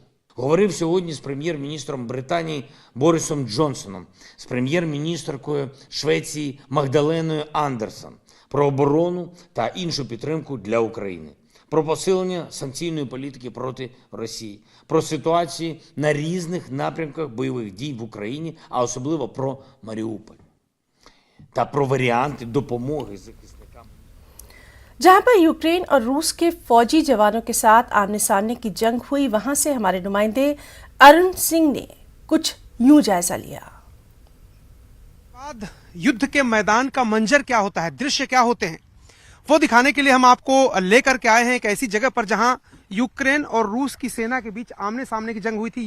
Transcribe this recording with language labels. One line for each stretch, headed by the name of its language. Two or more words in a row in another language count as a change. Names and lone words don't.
Ukrainian: Говорив сьогодні з прем'єр-міністром Британії Борисом Джонсоном, з прем'єр-міністркою Швеції Магдаленою Андерсон про оборону та іншу підтримку для України, про посилення санкційної політики проти Росії, про ситуації на різних напрямках бойових дій в Україні, а особливо про Маріуполь, та про варіанти допомоги захисникам.
Hindi: जहां पर यूक्रेन और रूस के फौजी जवानों के साथ आमने सामने की जंग हुई, वहां से हमारे नुमाइंदे अरुण सिंह ने कुछ यूं जायजा लिया। बाद युद्ध के मैदान का मंजर क्या होता है, दृश्य क्या होते हैं, वो दिखाने के लिए हम आपको लेकर के आए हैं एक ऐसी जगह पर जहां यूक्रेन और रूस की सेना के बीच आमने सामने की जंग हुई थी।